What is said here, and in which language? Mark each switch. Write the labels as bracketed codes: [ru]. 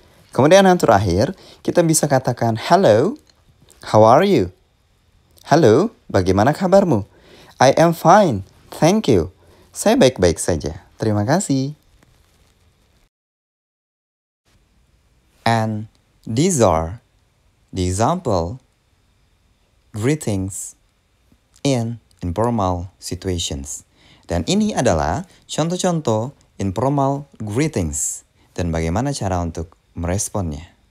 [id] Kemudian yang terakhir, kita bisa katakan [en] hello, how are you? [id] Halo, bagaimana kabarmu? [en] I am fine, thank you. [id] Saya baik-baik saja, terima kasih. [en] And these are the example greetings in informal situations. [id] Dan ini adalah contoh-contoh informal greetings. Dan bagaimana cara untuk meresponnya.